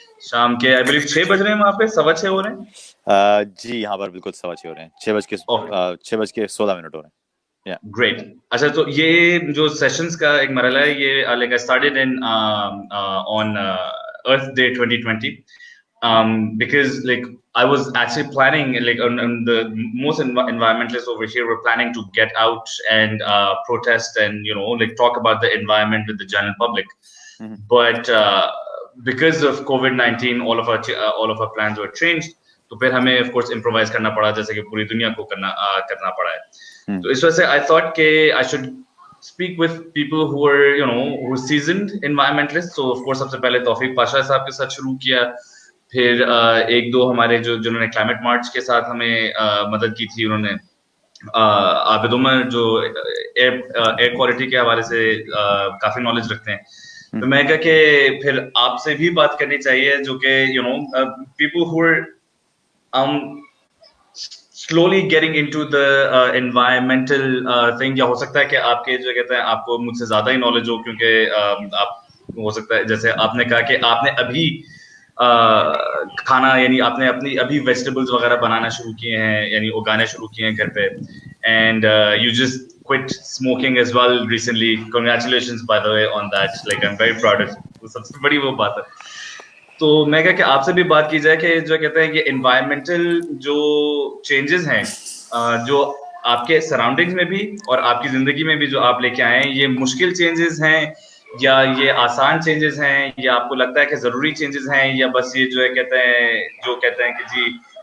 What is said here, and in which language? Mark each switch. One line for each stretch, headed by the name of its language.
Hindi: शाम के
English: I believe
Hindi: 6 बज रहे हैं वहाँ पे, 6:15 हो रहे हैं. जी यहाँ पर बिल्कुल 6:15 हो रहे हैं. 6:16 हो रहे हैं.
English: Yeah. Great.
Hindi: अच्छा, तो ये जो सेशंस का एक मरहला है, ये
English: like I started in on Earth Day 2020, because like I was actually planning, like on the most environmentalists over here were planning to get out and protest and like talk about the environment with the general public. But because of COVID-19, all of our plans were changed.
Hindi: तो फिर हमें
English: of course
Hindi: improvise करना पड़ा, जैसे कि पूरी दुनिया को करना पड़ा है. तो इस वजह से
English: I thought कि I should speak with people who are who are seasoned environmentalists. So of course
Hindi: सबसे पहले तौफीक पाशा साहब के साथ शुरू किया, फिर एक दो हमारे जिन्होंने क्लाइमेट मार्च के साथ हमें मदद की थी, उन्होंने आबिद उमर जो एयर क्वालिटी के हवाले से काफी नॉलेज रखते हैं. तो मैं कहा कि फिर आपसे भी बात करनी चाहिए, जो कि
English: people who are slowly getting into the environmental thing.
Hindi: या हो सकता है कि आपके जो कहते हैं आपको मुझसे ज्यादा ही नॉलेज हो, क्योंकि आप हो सकता है जैसे आपने कहा कि आपने अभी खाना यानी आपने अपनी अभी वेजिटेबल्स वगैरह बनाना शुरू किए हैं, यानी उगाने शुरू किए हैं घर पे,
English: And you just quit smoking as well recently. Congratulations by the way on that. Like I'm very proud of you.
Hindi: सबसे बड़ी वो बात है. तो मैं कहा कि आपसे भी बात की जाए कि जो कहते हैं कि environmental जो changes हैं, जो आपके सराउंडिंग्स में भी और आपकी जिंदगी में भी जो आप लेके आए हैं, ये मुश्किल चेंजेस हैं या ये आसान चेंजेस हैं, या आपको लगता है कि जरूरी चेंजेस हैं, या बस ये जो है कहते हैं कि जी